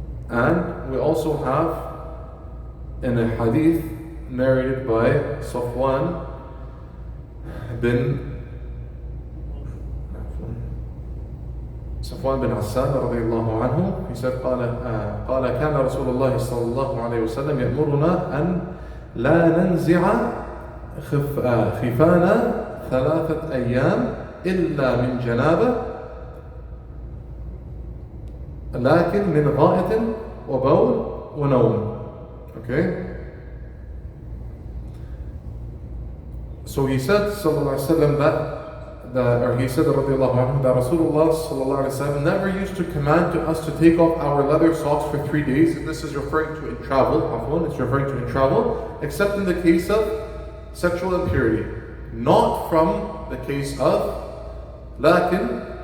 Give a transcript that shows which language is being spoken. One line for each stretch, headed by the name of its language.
English: And we also have in a hadith narrated by Safwan bin Asad radiyallahu anhu. He said,
Arabic: قال كان رسول الله صلى الله عليه وسلم يأمرنا أن لا ننزع خفانا 3 أيام إلا من جنابة لكن من غائط وبول ونوم.
English: Okay? So he said sallallahu alaihi wasallam or he said radiyallahu anhu, that Rasulullah sallallahu alaihi wasallam never used to command to us to take off our leather socks for 3 days. And this is referring to in travel. It's referring to in travel, except in the case of sexual impurity, not from the case of lakin.